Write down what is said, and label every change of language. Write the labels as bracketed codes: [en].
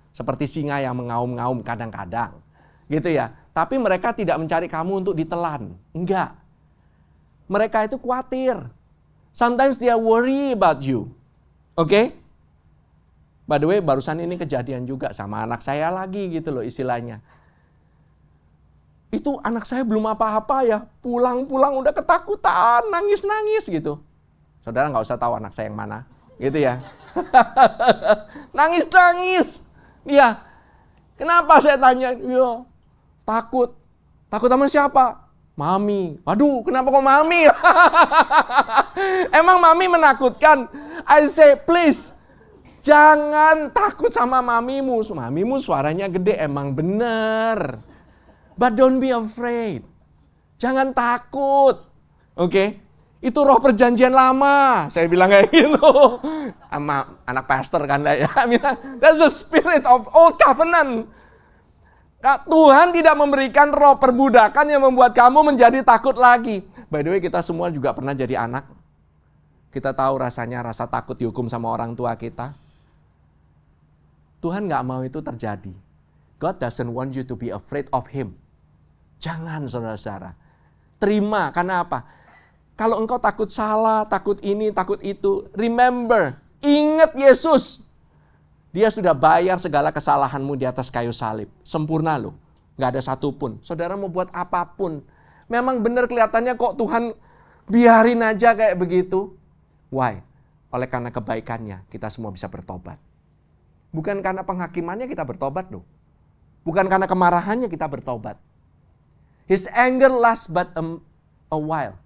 [id] Seperti singa yang mengaum-ngaum kadang-kadang. Gitu ya. Tapi mereka tidak mencari kamu untuk ditelan. Enggak. Mereka itu khawatir. [en] Sometimes they are worry about you. [id] Oke? [en] By the way, [id] barusan ini kejadian juga sama anak saya lagi gitu loh istilahnya. Itu anak saya belum apa-apa ya. Pulang-pulang udah ketakutan, nangis-nangis gitu. Saudara nggak usah tahu anak saya yang mana. Gitu ya. Nangis-nangis. Iya. Kenapa saya tanya? Iya. Takut. Takut sama siapa? Mami. Waduh, kenapa kok mami? Emang mami menakutkan? [en] I say, please. [id] Jangan takut sama mamimu. Mamimu suaranya gede, emang bener. [en] But don't be afraid. [id] Jangan takut. Oke? Itu roh perjanjian lama. Saya bilang kayak gitu. Sama anak pastor kan ya. [en] That's the spirit of old covenant. [id] Tuhan tidak memberikan roh perbudakan yang membuat kamu menjadi takut lagi. [en] By the way, [id] kita semua juga pernah jadi anak. Kita tahu rasanya rasa takut dihukum sama orang tua kita. Tuhan nggak mau itu terjadi. [en] God doesn't want you to be afraid of Him. [id] Jangan, saudara-saudara. Terima, karena apa? Kalau engkau takut salah, takut ini, takut itu, [en] remember, [id] ingat Yesus. Dia sudah bayar segala kesalahanmu di atas kayu salib. Sempurna loh. Nggak ada satupun. Saudara mau buat apapun. Memang benar kelihatannya kok Tuhan biarin aja kayak begitu. [en] Why? [id] Oleh karena kebaikannya kita semua bisa bertobat. Bukan karena penghakimannya kita bertobat loh. Bukan karena kemarahannya kita bertobat. [en] His anger lasts but a while.